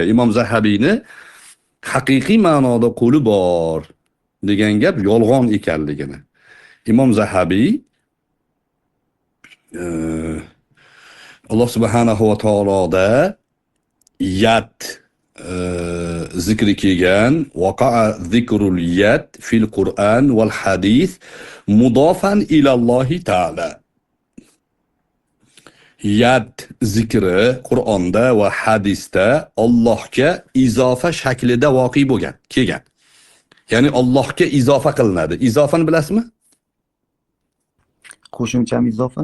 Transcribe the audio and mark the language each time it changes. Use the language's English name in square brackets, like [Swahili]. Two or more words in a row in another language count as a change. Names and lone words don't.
[Uzbek] Imom Zahabiyni haqiqiy ma'noda qo'li bor degan gap yolg'on ekanligini. Imom Zahabiy Alloh subhanahu va taoloda yad zikri kelgan, [Arabic] وقع ذكر اليد في القرآن والحديث مضافا إلى الله تعالى. [Uzbek] Yad zikri Qur'onda va hadisda Allohga izofa shaklida voqe bo'lgan, kelgan. Ya'ni Allohga izofa qilinadi. Izofani bilasizmi? Qo'shimchami izofa?